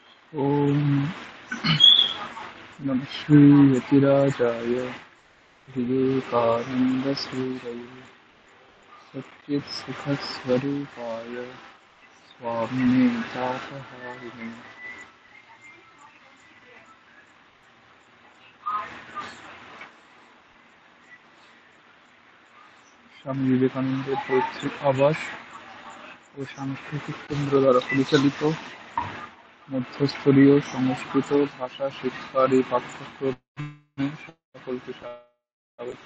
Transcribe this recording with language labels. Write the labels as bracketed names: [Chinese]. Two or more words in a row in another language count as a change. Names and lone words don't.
[Sanskrit] ॐ नमः श्री यतिराजाय विवेकानन्दसूरये सच्चित्सुखस्वरूपाय स्वामिने तापहारिणे। [Bangla] স্বামী বিবেকানন্দের পৈতৃক আবাস ও সাংস্কৃতিক কেন্দ্র দ্বারা পরিচালিত মধ্যস্তরীয় সংস্কৃত ভাষা শিক্ষার এই পাঠ্যক্রমে সকলকে স্বাগত।